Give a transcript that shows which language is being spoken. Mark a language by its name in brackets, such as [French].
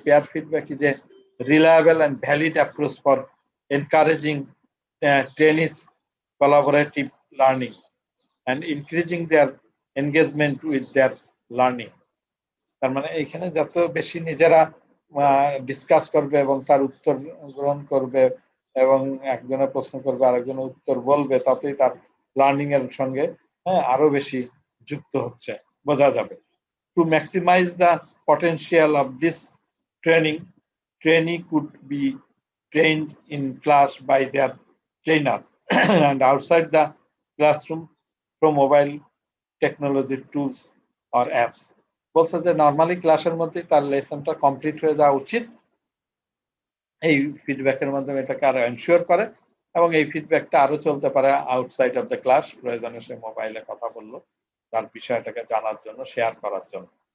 [English] Peer feedback is a reliable and valid approach for encouraging trainees collaborative learning and increasing their engagement with their learning। [Bangla] তার মানে এখানে যত বেশি নিজেরা discuss করবে এবং তার উত্তর গ্রহণ করবে এবং একজনের প্রশ্ন করবে আরেকজনের উত্তর বলবে, ততই তার লার্নিং এর সঙ্গে আরো বেশি যুক্ত হচ্ছে, বোঝা যাবে। [English] To maximise the potential of this training, trainee could be trained in class by their trainer and outside the classroom through mobile technology tools or apps। [Bangla] বলছে যে নর্মালি ক্লাসের মধ্যে তার লেসনটা কমপ্লিট হয়ে যাওয়া উচিত, এই ফিডব্যাকের মাধ্যমে এটাকে আরো এনশিওর করে এবং এই ফিডব্যাকটা আরো চলতে পারে [English] Outside of the class. [Bangla] প্রয়োজনে সে মোবাইলে কথা বললো তার বিষয়টাকে জানার জন্য, শেয়ার করার জন্য।